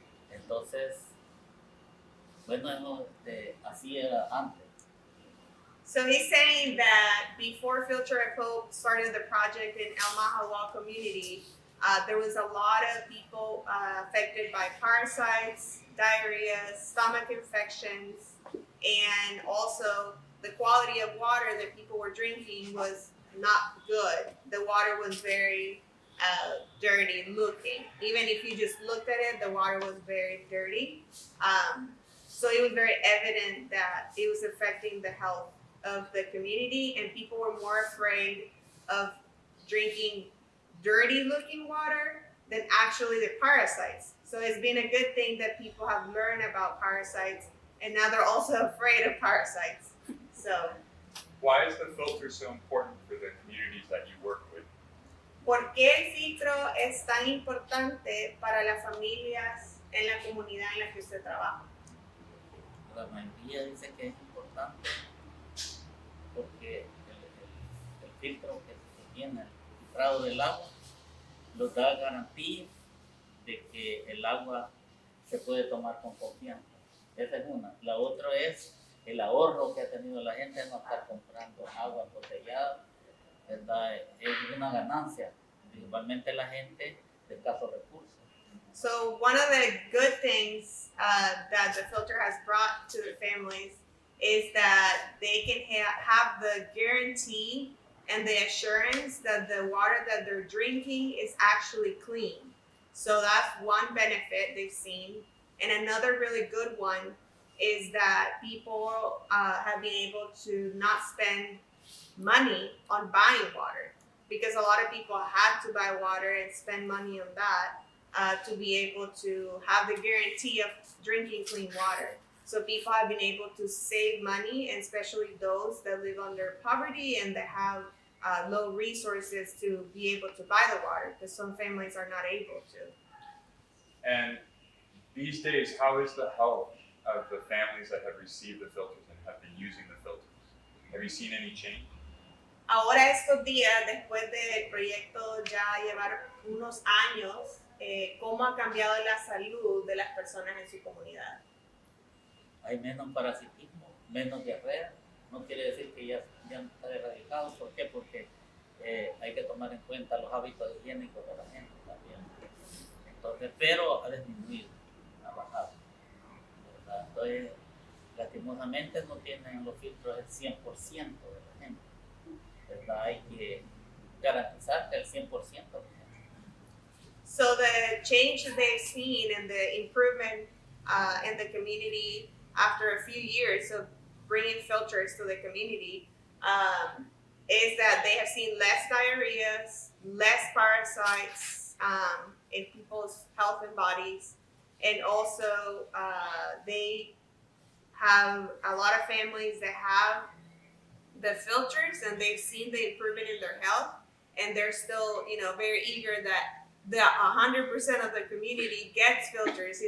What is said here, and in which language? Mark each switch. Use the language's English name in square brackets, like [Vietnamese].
[Spanish] Entonces, bueno, así era antes. [English] So he's saying that before Filter of Hope started the project in El Mahawa community, there was a lot of people affected by parasites, diarrhea, stomach infections, and also the quality of water that people were drinking was not good. The water was very dirty looking. Even if you just looked at it, the water was very dirty. So it was very evident that it was affecting the health of the community, and people were more afraid of drinking dirty looking water than actually the parasites. So it's been a good thing that people have learned about parasites, and now they're also afraid of parasites. So, Why is the filter so important for the communities that you work with? [Spanish] ¿por qué el filtro es tan importante para las familias en la comunidad en la que usted trabaja? La mayoría dice que es importante porque el filtro que tiene el filtrado del agua nos da garantía de que el agua se puede tomar con confianza. Esa es una. La otra es el ahorro que ha tenido la gente de no estar comprando agua embotellada, ¿verdad? Es una ganancia, principalmente la gente de escasos recursos. [English] So one of the good things that the filter has brought to the families is that they can have the guarantee and the assurance that the water that they're drinking is actually clean. So that's one benefit they've seen. And another really good one is that people have been able to not spend money on buying water, because a lot of people had to buy water and spend money on that to be able to have the guarantee of drinking clean water. So people have been able to save money, and especially those that live under poverty and that have low resources to be able to buy the water, because some families are not able to. And these days, how is the health of the families that have received the filters and have been using the filters? Have you seen any change? [Spanish] Ahora estos días, después del proyecto ya llevar unos años, ¿cómo ha cambiado la salud de las personas en su comunidad? Hay menos parasitismo, menos diarrea. No quiere decir que ya está erradicado. ¿Por qué? Porque hay que tomar en cuenta los hábitos higiénicos de la gente también. Entonces, pero ha disminuido, ha bajado, ¿verdad? Entonces, lastimosamente no tienen los filtros el 100% de la gente, ¿verdad? Hay que garantizar que el 100% de la gente. [English] So the change that they've seen and the improvement in the community after a few years of bringing filters to the community is that they have seen less diarrheas, less parasites in people's health and bodies, and also they have a lot of families that have the filters and they've seen the improvement in their health, and they're still, very eager that the 100% of the community gets filters.